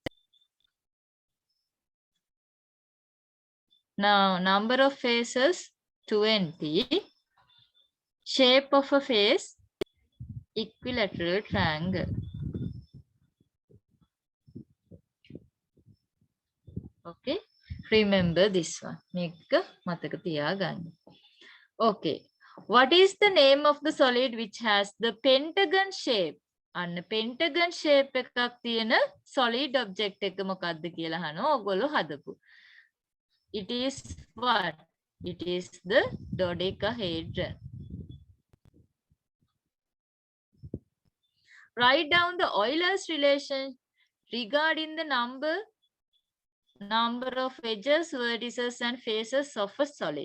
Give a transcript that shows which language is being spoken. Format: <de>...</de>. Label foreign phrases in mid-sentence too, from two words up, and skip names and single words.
<en>Now, number of faces 20. Shape of a face equilateral triangle. Okay, remember this one.</en> <si>මේක මතක තියාගන්න.</si> <en>Okay, what is the name of the solid which has the pentagon shape?</en> <si>අන්න</si> <en>pentagon shape</en> <si>එකක් තියෙන</si> <en>solid object</en> <si>එක මොකක්ද කියලා අහනවා ඔයගොල්ලෝ හදපු.</si> <en>It is what? It is the dodecahedron. Write down the Euler's regarding the number of edges, vertices, and faces of a solid.</en>